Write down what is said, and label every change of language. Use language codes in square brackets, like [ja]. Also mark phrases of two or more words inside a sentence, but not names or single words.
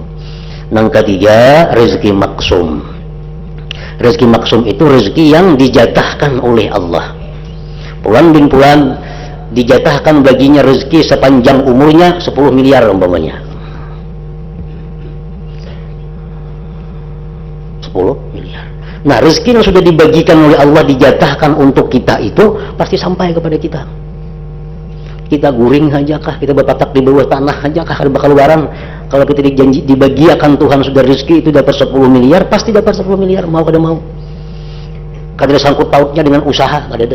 [id] Yang ketiga, rezeki maksum. Rezeki maksum itu rezeki yang dijatahkan oleh Allah. Puan bin puan dijatahkan baginya rezeki sepanjang umurnya 10 miliar umpamanya. 10 miliar. Nah, rezeki yang sudah dibagikan oleh Allah, dijatahkan untuk kita itu pasti sampai kepada kita. [bjn] Kita guring aja kah, kita berpatak di bawah tanah aja kah, ada bakal barang. [id] Kalau kita dijanji dibagiakan Tuhan sudah rezeki itu dapat 10 miliar, pasti dapat 10 miliar, mau kada mau. Kada ada sangkut pautnya dengan usaha, kada ada.